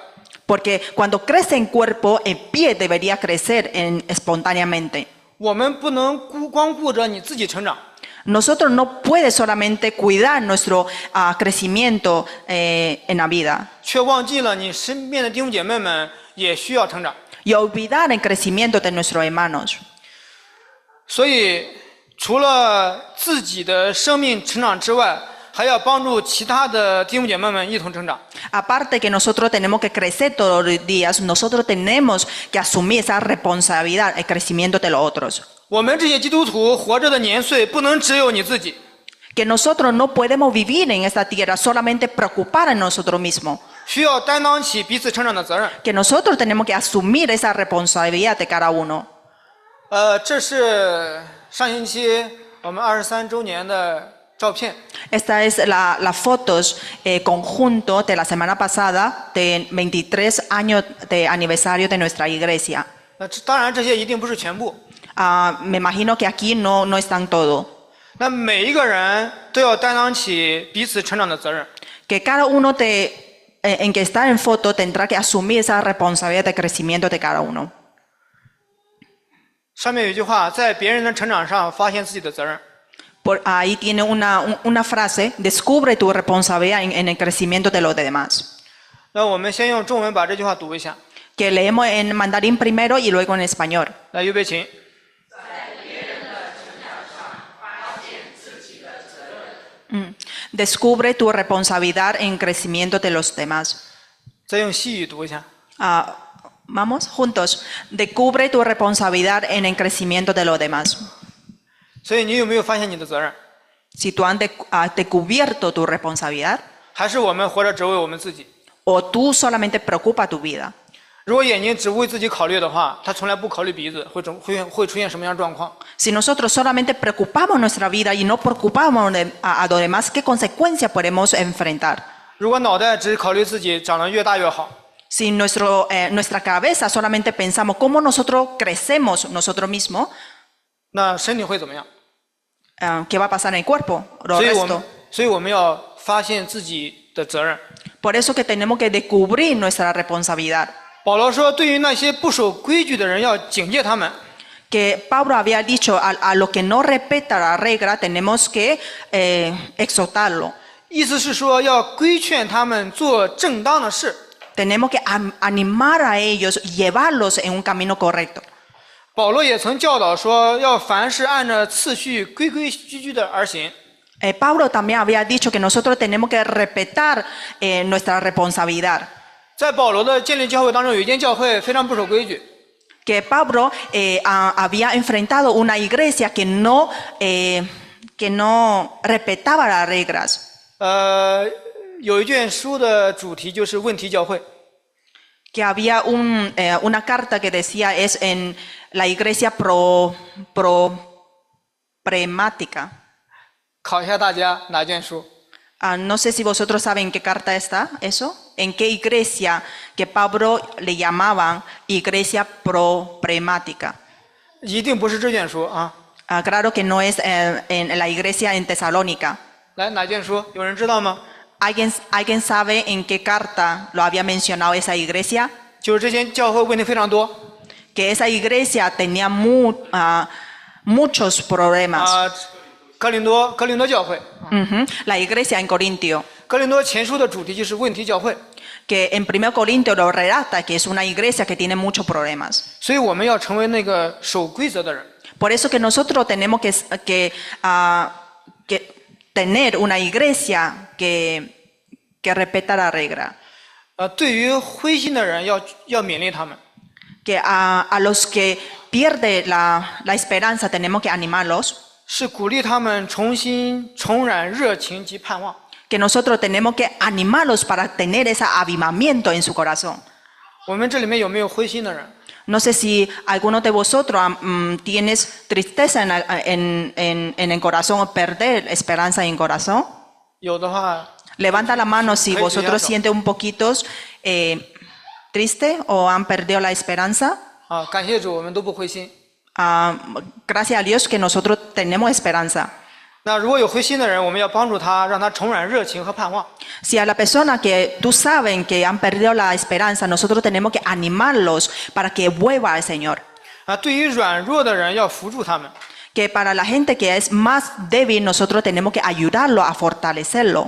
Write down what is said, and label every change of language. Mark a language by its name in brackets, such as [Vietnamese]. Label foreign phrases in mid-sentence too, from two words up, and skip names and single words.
[Spanish] Porque cuando crece el cuerpo, el pie debería crecer espontáneamente. [Chinese] 我们不能光顾着你自己成长， [Spanish] Nosotros no puede solamente cuidar nuestro crecimiento en la vida [Chinese] 却忘记了你身边的弟兄姐妹们也需要成长。 [Spanish] y olvidar el crecimiento de nuestros hermanos. [Chinese] 所以，除了自己的生命成长之外，还要帮助其他的弟兄姐妹们一同成长。 [Spanish] Aparte que nosotros tenemos que crecer todos los días, nosotros tenemos que asumir esa responsabilidad, el crecimiento de los otros. [Chinese] 我们这些基督徒活着的年岁，不能只有你自己， [Spanish] Que nosotros no podemos vivir en esta tierra solamente preocupar en nosotros mismos. [Chinese] 需要担当起彼此成长的责任。 [Spanish] Que nosotros tenemos que asumir esa responsabilidad de cada uno. [Chinese] 这是上星期我们23周年的照片。 [Spanish] Esta es las fotos conjunto de la semana pasada de 23 años de aniversario de nuestra iglesia. [Chinese] 当然这些一定不是全部。 [Spanish] Me imagino que aquí no están todo. [Chinese] 那每一个人都要担当起彼此成长的责任。 [Spanish] Que cada uno en que está en foto tendrá que asumir esa responsabilidad de crecimiento de cada uno. [Chinese] 上面有一句话，在别人的成长上发现自己的责任。 [Spanish] Por ahí tiene una frase, descubre tu responsabilidad en el crecimiento de los demás. [Chinese] 那我们先用中文把这句话读一下。 [Spanish] Que leemos en mandarín primero y luego en español. [Chinese] 来，预备起。 [Spanish] Descubre tu responsabilidad en el crecimiento de los demás. [Chinese] 再用西语读一下。 [Spanish] Vamos, juntos. Descubre tu responsabilidad en el crecimiento de los demás. [Chinese] 所以你有没有发现你的责任？ [Spanish] Si tú has descubierto tu responsabilidad, [Chinese] 还是我们活着只为我们自己？ [Spanish] o tú solamente preocupas tu vida. [Chinese] 如果眼睛只为自己考虑的话，他从来不考虑鼻子，会出现什么样的状况？ [Spanish] Si nosotros solamente preocupamos nuestra vida y no preocupamos a los demás, ¿qué consecuencias podemos enfrentar? [Chinese] 如果脑袋只考虑自己，长得越大越好， [Spanish] Si nuestra cabeza solamente pensamos cómo nosotros crecemos nosotros mismos, [Chinese] 那身体会怎么样？ [Spanish] ¿qué va a pasar en el cuerpo? Lo [Chinese] 所以我们要发现自己的责任。 [Spanish] Por eso que tenemos que descubrir nuestra responsabilidad. [Chinese] 保罗说，对于那些不守规矩的人，要警戒他们。 [Spanish] Que Pablo había dicho a los que no respetan la regla tenemos que exhortarlo. [Chinese] 意思是说，要规劝他们做正当的事。 [Spanish] Tenemos que animar a ellos, llevarlos en un camino correcto. [Chinese] 保罗也曾教导说，要凡事按照次序规规矩矩的而行。 [Spanish] Pablo también había dicho que nosotros tenemos que respetar nuestra responsabilidad. [Chinese] 在保罗的建立教会当中，有一间教会非常不守规矩。 [Spanish] Que Pablo había enfrentado una iglesia que no respetaba las reglas. [Chinese] 有一卷书的主题就是问题教会。 [Spanish] Que había una carta que decía es en la iglesia problemática. [Chinese] 考一下大家哪卷书？ [Spanish] No sé si vosotros saben qué carta está eso. En qué iglesia que Pablo le llamaban iglesia problemática. [Chinese] 一定不是这卷书啊！ [Spanish] Claro que no es en la iglesia en Tesalónica. [Chinese] 来，哪卷书？有人知道吗？ [Spanish] ¿Alguien sabe en qué carta lo había mencionado esa iglesia? [Chinese] 就是这间教会问题非常多。 [Spanish] Que esa iglesia tenía muchos problemas. [Chinese] 哥林多教会。 [Spanish] La iglesia en Corintio. [Chinese] 哥林多前书的主题就是问题教会。 [Spanish] Que en 1 Corintios lo relata que es una iglesia que tiene muchos problemas. [Chinese] 所以我们要成为那个守规则的人。 [Spanish] Por eso que nosotros tenemos que tener una iglesia que respeta la regla. [Chinese] 对于灰心的人要勉励他们。 [Spanish] Que a los que pierden la esperanza tenemos que animarlos. [Chinese] 是鼓励他们重燃热情及盼望。 [Spanish] Que nosotros tenemos que animarlos para tener ese avivamiento en su corazón. [Chinese] 我们这里面有没有灰心的人？ [Spanish] No sé si alguno de vosotros tienes tristeza en el corazón o perder esperanza en el corazón. [Chinese] 有的话， [Spanish] Levanta la mano si vosotros sienten un poquito triste o han perdido la esperanza. [Chinese] 感谢主，我们都不灰心。 [Spanish] Gracias a Dios que nosotros tenemos esperanza. [Chinese] 那如果有灰心的人，我们要帮助他，让他重燃热情和盼望。 [Spanish] Si a la persona que tú sabes que han perdido la esperanza, nosotros tenemos que animarlos para que vuelva al Señor. [Chinese] 对于软弱的人，要扶助他们。 [Spanish] Que para la gente que es más débil, nosotros tenemos que ayudarlo a fortalecerlo.